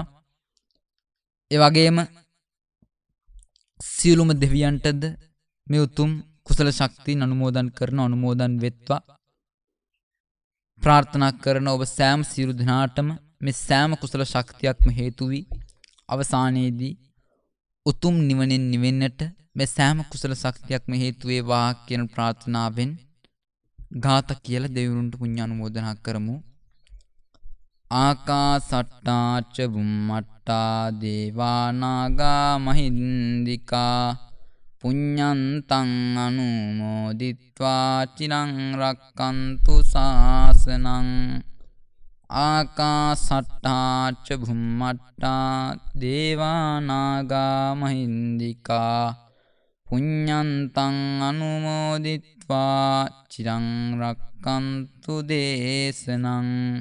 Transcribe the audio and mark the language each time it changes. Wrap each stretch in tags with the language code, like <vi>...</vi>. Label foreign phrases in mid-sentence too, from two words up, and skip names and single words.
<si>ඒ වගේම සියලුම දෙවියන්ටද මේ උතුම් කුසල ශක්තිය අනුමෝදන් කරන අනුමෝදන් වෙත්වා ප්‍රාර්ථනා කරන ඔබ සෑම සියලු දෙනාටම මේ සෑම කුසල ශක්තියක්ම හේතු වී අවසානයේදී උතුම් නිවනෙන් නිවෙන්නට මේ සෑම කුසල ශක්තියක්ම හේතු වේවා කියන ප්‍රාර්ථනාවෙන් ගාත කියලා දෙවිවරුන්ට පුණ්‍ය අනුමෝදනා කරමු.</si> <pi>ආකාසට්ටා ච බුම්මට්ටා දේවා නාග මහින්దికා පුඤ්ඤන්තං අනුමෝදිත්වා චිරං රක්칸තු ශාසනං. ආකාසට්ටා ච බුම්මට්ටා දේවා නාග මහින්దికා පුඤ්ඤන්තං අනුමෝදිත්වා චිරං රක්칸තු දේශනං.</pi>